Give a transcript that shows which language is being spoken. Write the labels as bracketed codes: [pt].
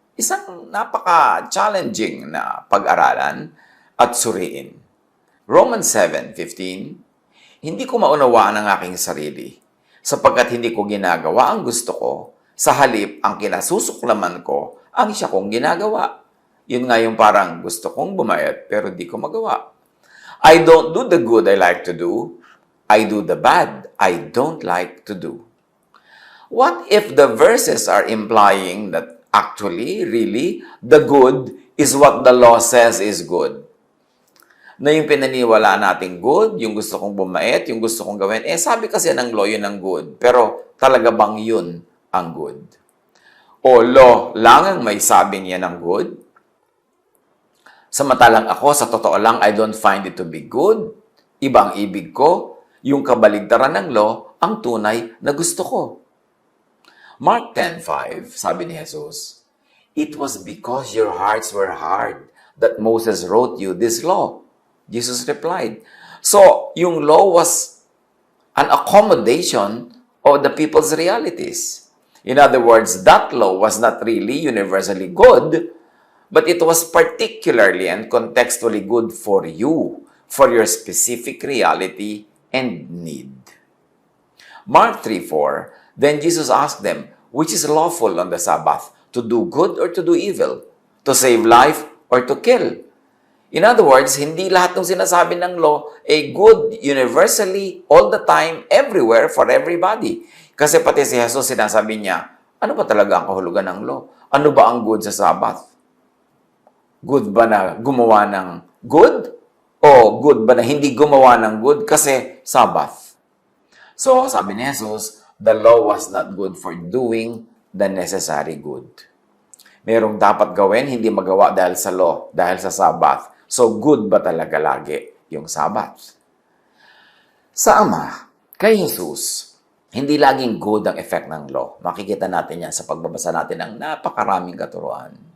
[tl] Isang napaka-challenging na pag-aralan at suriin. Romans 7:15, hindi ko maunawaan ang aking sarili, sapagkat hindi ko ginagawa ang gusto ko, sa halip ang kinasusuklaman ko, ang siya kong ginagawa. Yun nga yung parang gusto kong bumait pero di ko magawa. [en] I don't do the good I like to do, I do the bad I don't like to do. What if the verses are implying that actually, really, the good is what the law says is good? [tl] Na yung pinaniwala nating good, yung gusto kong bumait, yung gusto kong gawin, sabi kasi ng law yun ang good. Pero talaga bang yun ang good? O law lang ang may sabi niya ng good? Samantalang ako, sa totoo lang, [en] I don't find it to be good. [tl] Ibang ibig ko, yung kabaligtaran ng law, ang tunay na gusto ko. [en] Mark 10:5, [tl] sabi ni Jesus, [en] it was because your hearts were hard that Moses wrote you this law. Jesus replied. So, yung law was an accommodation of the people's realities. In other words, that law was not really universally good, but it was particularly and contextually good for you, for your specific reality and need. Mark 3:4, then Jesus asked them, which is lawful on the Sabbath, to do good or to do evil, to save life or to kill? In other words, [tl] hindi lahat ng sinasabi ng [en] law ay good universally, all the time, everywhere, for everybody. [tl] Kasi pati si Jesus sinasabi niya, ano ba talaga ang kahulugan ng law? Ano ba ang good sa Sabbath? Good ba na gumawa ng good? O good ba na hindi gumawa ng good kasi Sabbath? [en] So, [tl] sabi ni Jesus, [en] the law was not good for doing the necessary good. [tl] Merong dapat gawin, hindi magawa dahil sa law, dahil sa Sabbath. So, good ba talaga lagi yung Sabbath? Sa Ama, kay Jesus, hindi laging good ang effect ng law. Makikita natin yan sa pagbabasa natin ng napakaraming katuruan.